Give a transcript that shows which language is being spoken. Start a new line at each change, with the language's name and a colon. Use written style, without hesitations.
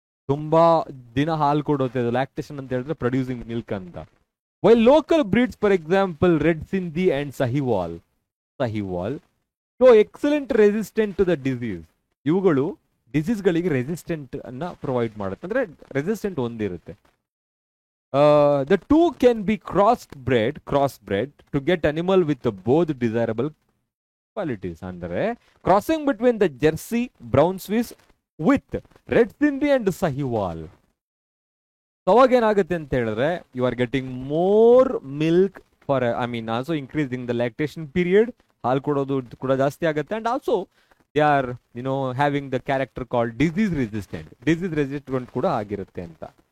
Kannada: ತುಂಬಾ ದಿನ ಹಾಲು ಕೊಡುತ್ತೆ. ಲ್ಯಾಕ್ಟೇಷನ್ ಅಂತ ಹೇಳಿದ್ರೆ ಪ್ರೊಡ್ಯೂಸಿಂಗ್ ಮಿಲ್ಕ್ ಅಂತ.
English: While local breeds for example red Sindhi and Sahiwal show excellent resistant to the disease.
Kannada: ಇವುಗಳು ಡಿಸೀಸ್ಗಳಿಗೆ ರೆಸಿಸ್ಟೆಂಟ್ ಅನ್ನ ಪ್ರೊವೈಡ್ ಮಾಡುತ್ತೆ, ಅಂದ್ರೆ ರೆಸಿಸ್ಟೆಂಟ್ ಹೊಂದಿರುತ್ತೆ.
English: The two can be crossbred to get animal with both desirable qualities. Andre crossing between the Jersey, Brown Swiss with Red Sindhi and Sahiwal.
Kannada: ಅವಾಗ ಏನಾಗುತ್ತೆ ಅಂತ ಹೇಳಿದ್ರೆ
English: You are getting more milk for also increasing the lactation period.
Kannada: ಹಾಲು ಕೊಡೋದು ಕೂಡ ಜಾಸ್ತಿ ಆಗುತ್ತೆ.
English: and also they are having the character called disease resistant
Kannada: ಕೂಡ ಆಗಿರುತ್ತೆ ಅಂತ.